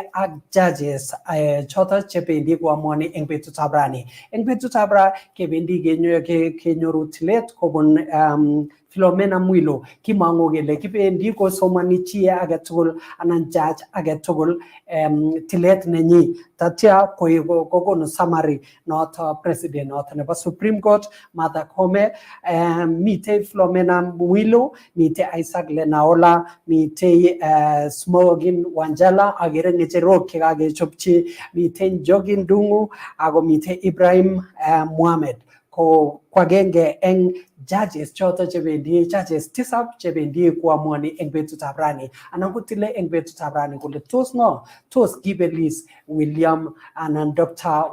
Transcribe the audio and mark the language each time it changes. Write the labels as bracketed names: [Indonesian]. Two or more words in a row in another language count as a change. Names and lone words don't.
[Kalenjin] ak judges choto chebendi koamwani eng betutab rani eng betutab ra kebendi kenyoru tilet kobun Philomena Mwilu kimango kele kibendi kosomani chi age tugul anan judge age tugul tilet nenyi tatya kokonu [English] summary not president not [Kalenjin] nebo Supreme Court Martha Koome mite Philomena Mwilu mite Isaac Lenaola mite Smogin Wanjala agere ngecherok kagechopchi mite Njogin Ndung'u ako mite Ibrahim Mohamed ko kwagenge eng judges choto chebendi judges tisap chebendi kuamwani eng betutab rani anan kotile eng betutab rani kole tos kibelis William anan Dr.